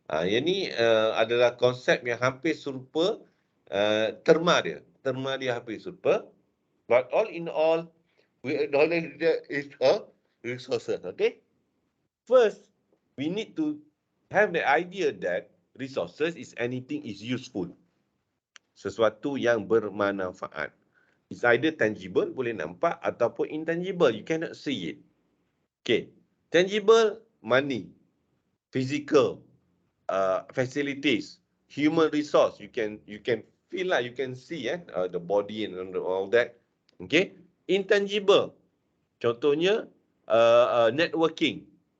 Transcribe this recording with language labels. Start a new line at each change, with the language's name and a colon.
Malay: Yang ni adalah konsep yang hampir serupa, terma dia. Terma dia hampir serupa.
English: But all in all, we acknowledge that it's a resources. Okay? First, we need to have the idea that resources is anything is useful.
Malay: Sesuatu yang bermanfaat.
English: It's either tangible,
Malay: boleh nampak, ataupun
English: intangible, you cannot see it. Okay, tangible, money, physical, facilities, human resource, you can feel lah, you can see the body and all that.
Malay: Okay, intangible, contohnya networking.